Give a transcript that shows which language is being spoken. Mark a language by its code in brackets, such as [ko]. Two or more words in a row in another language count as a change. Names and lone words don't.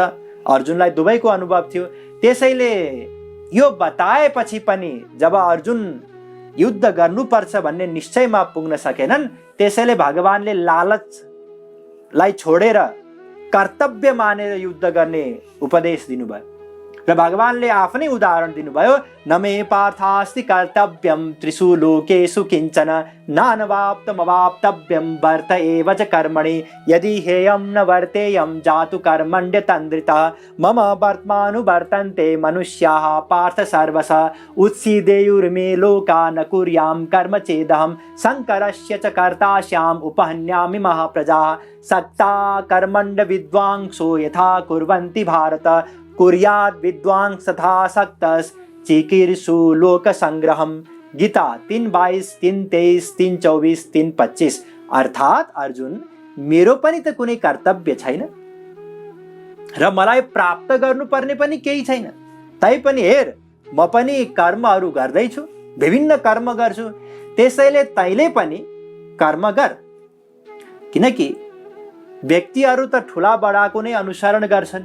[ne] अर्जुनलाई दुवैको अनुभव थियो। त्यसैले यो बताएपछि पनि जब अर्जुन युद्ध गर्नुपर्छ भन्ने निश्चयमा पुग्न सकेनन्, त्यसैले भगवानले लालचलाई छोडेर कर्तव्य मानेर युद्ध गर्ने उपदेश दिनुभयो। र भगवानले आफ्नै उदाहरण दिनुभयो, [sa] न मे पार्थास्ति कर्तव्यम त्रिषु लोकेषु किञ्चन नानवाप्तमवाप्तव्यम वर्त एव च कर्मणि यदि हेयं न वर्तेयं जातु कर्मण्यतन्द्रितः मम वर्त्मानुवर्तन्ते मनुष्याः पार्थ सर्वशः उत्सीदेयुर्मे लोका न कुर्यां कर्म चेदहं शङ्करस्य च कर्तास्याम् उपहन्यामि महाप्रजाः सक्ता कर्मण्ड विद्वांसो यथा कुर्वन्ति भारत कुर्याद् विद्वांस तथा सक्तस् चिकीर्षु लोक संग्रहम। [ne] गीता 3:22, 3:23, 3:24, 3:25। अर्थात् अर्जुन, मेरो पनि त कुनै कर्तव्य छैन र मलाई प्राप्त गर्नुपर्ने पनि केही छैन। तैपनि हेर, म पनि कर्महरू गर्दैछु, विभिन्न कर्म गर्छु। त्यसैले तैँले पनि कर्म गर। किनकि व्यक्तिहरू त ठुला बडाको नै अनुसरण गर्छन्।